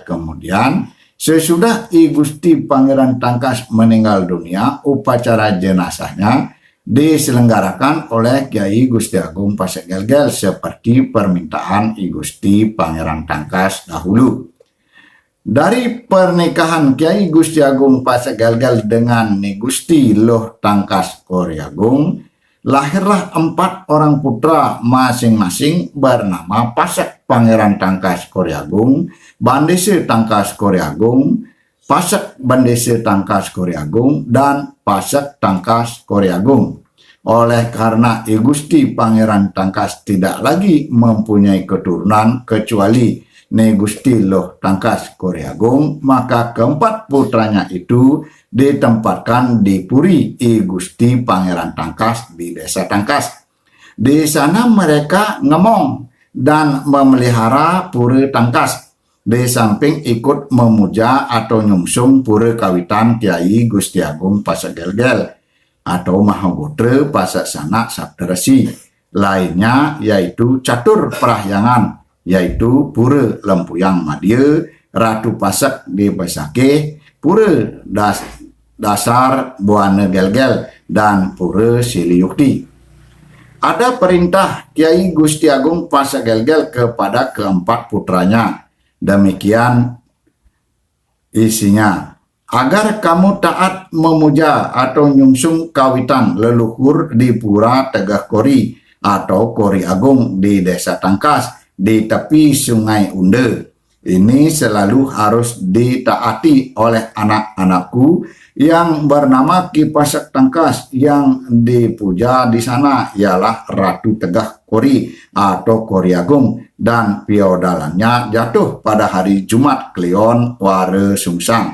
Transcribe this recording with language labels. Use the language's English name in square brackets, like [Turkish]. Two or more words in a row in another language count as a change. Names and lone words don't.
[Indonesian] Kemudian sesudah I Gusti Pangeran Tangkas meninggal dunia, upacara jenazahnya diselenggarakan oleh Kyai Gusti Agung Pasek Gelgel seperti permintaan I Gusti Pangeran Tangkas dahulu. Dari pernikahan Kyai Gusti Agung Pasek Gelgel dengan Ni Gusti Loh Tangkas Koryagung, lahirlah 4 orang putra masing-masing bernama Pasek Pangeran Tangkas Koryagung, Bandese Tangkas Koryagung, Pasek Bandese Tangkas Koryagung, dan Pasek Tangkas Koryagung. Oleh karena I Gusti Pangeran Tangkas tidak lagi mempunyai keturunan kecuali Ni Gusti Loh Tangkas Koryagung, maka keempat putranya itu ditempatkan di Puri I Gusti Pangeran Tangkas di Desa Tangkas. Di sana mereka ngemong dan memelihara Pura Tangkas, di samping ikut memuja atau nyungsung pura kawitan Kyai Gusti Agung Pasek Gelgel atau Mahaputra Pasek Sanak Saptaresi lainnya, yaitu catur perahyangan, yaitu Pura Lempuyang Madya, Ratu Pasek di Pesakeh, Pura Dasar Buana Gelgel, dan Pura Siliyukti. Ada perintah Kyai Gusti Agung Pasek Gelgel kepada keempat putranya. Demikian isinya, agar kamu taat memuja atau nyungsung kawitan leluhur di Pura Tegah Kori atau Kori Agung di Desa Tangkas di tepi Sungai Unde. Ini selalu harus ditaati oleh anak-anakku yang bernama Ki Pasek Tangkas. Yang dipuja di sana ialah Ratu Tegah Kori atau Kori Agung, dan piodalannya jatuh pada hari Jumat Kliwon Ware Sungsang.